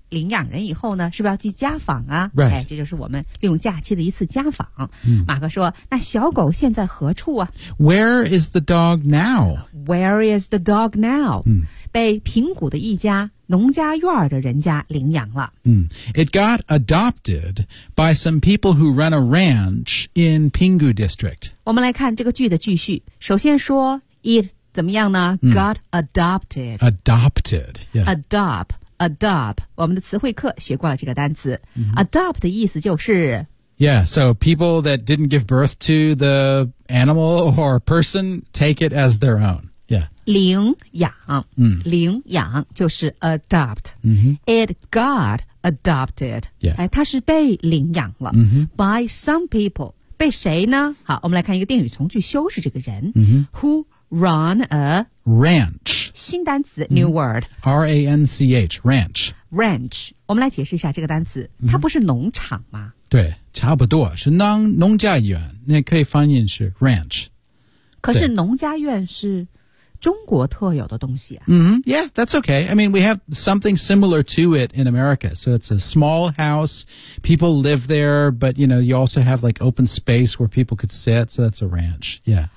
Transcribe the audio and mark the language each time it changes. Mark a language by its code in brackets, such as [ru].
[zh] 领养人以后呢是不是要去家访啊、 [en] right. [zh] 哎、这就是我们利用假期的一次家访、嗯、马克说那小狗现在何处啊 [en] Where is the dog now? Where is the dog now?、嗯、 [zh] 被平谷的一家农家院的人家领养了、 [en] 嗯、It got adopted by some people who run a ranch in Pingu district [zh] 我们来看这个句的句序首先说 It 怎么样呢、嗯、 [en] Got adopted Adopted、yeah. [zh] Adopt 我们的词汇课学过了这个单词、mm-hmm. Adopt 的意思就是 [en] Yeah, so people that didn't give birth to the animal or person take it as their own Yeah [zh] 领养、mm. 领养就是 adopt、 mm-hmm. [en] It got adopted Yeah [zh] 哎，它是被领养了、 mm-hmm. [en] By some people [zh] 被谁呢好我们来看一个定语从句修饰这个人、 mm-hmm. [en] WhoRun a ranch [zh] 新单词 [en] new word R-A-N-C-H ranch [zh] ranch 我们来解释一下这个单词、mm-hmm. 它不是农场吗对差不多是农家院那可以翻译是 ranch 可是农家院是中国特有的东西、啊 mm-hmm. [en] Yeah that's okay I mean we have something similar to it in America so it's a small house people live there but you know you also have like open space where people could sit so that's a ranch yeah